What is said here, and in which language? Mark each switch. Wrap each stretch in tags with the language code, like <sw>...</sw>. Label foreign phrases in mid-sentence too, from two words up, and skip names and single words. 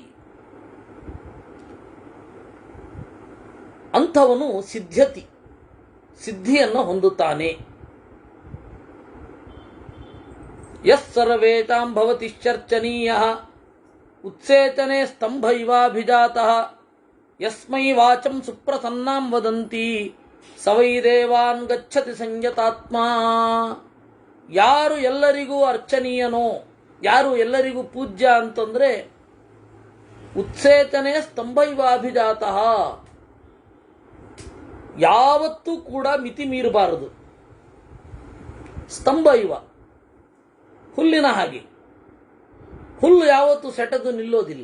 <kn>ಅಂಥವನು ಸಿದ್ಧಿಯನ್ನು ಹೊಂದುತ್ತಾನೆ.</kn> <sa>ಯಸ್ ಸರ್ವೇತಾಂ ಭವತಿ ಚರ್ಚನೀಯಃ ಉತ್ಸೇಚನೆ ಸ್ತಂಭ ಇವಾಭಿಜಾತಃ ಯಸ್ಮೈ ವಾಚಂ ಸುಪ್ರಸನ್ನಾಂ ವದಂತಿ ಸವೈ ದೇವಾನ್ ಗಚ್ಚತಿ ಸಂಯತಾತ್ಮಾ.</sa> <kn>ಯಾರು ಎಲ್ಲರಿಗೂ ಅರ್ಚನೀಯನೋ, ಯಾರು ಎಲ್ಲರಿಗೂ ಪೂಜ್ಯ ಅಂತಂದ್ರೆ</kn> <sa>ಉತ್ಸೇಚನೆ ಸ್ತಂಭ ಇವಾಭಿಜಾತಃ,</sa> <kn>ಯಾವತ್ತೂ ಕೂಡ ಮಿತಿ ಮೀರಬಾರದು.</kn> <sa>ಸ್ತಂಭ ಇವ,</sa> <kn>ಹುಲ್ಲಿನ ಹಾಗೆ, ಹುಲ್ಲು ಯಾವತ್ತೂ ಸೆಟದು ನಿಲ್ಲೋದಿಲ್ಲ.</kn>